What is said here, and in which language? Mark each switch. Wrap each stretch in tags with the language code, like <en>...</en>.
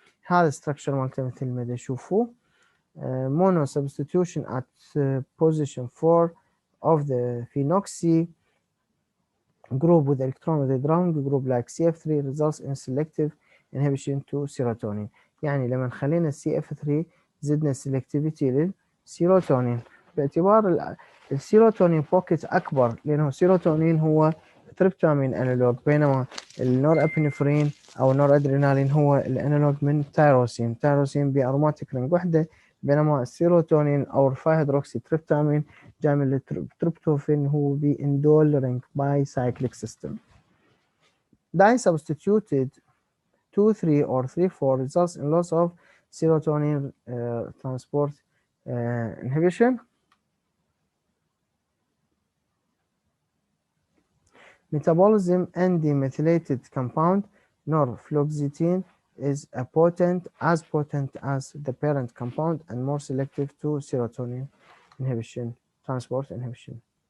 <ar>هذا structure مالته مثل ما تشوفوا.</ar> <en>Mono substitution at position 4 of the phenoxy group with electron with a ground group like CF3 results in selective inhibition to serotonin.</en> <ar>يعني لما خلينا CF3 زدنا selectivity للسيروتونين باعتبار السيروتونين بوكيت أكبر لأنه السيروتونين هو تريبتامين أنالوج بينما النورابينفرين أو النورادرينالين هو الأنالوج من تايروسين بأروماتيك رينج وحدة بينما السيروتونين أو 5 هيدروكسي تريبتامين جاي من التريبتوفين هو بإندول رينج باي سايكليك سيستم.</ar> <en>Dye substituted 2,3 or 3,4 results in loss of serotonin transport inhibition. Metabolism and demethylated compound norfluoxetine is as potent as the parent compound and more selective to serotonin inhibition, transport inhibition.</en>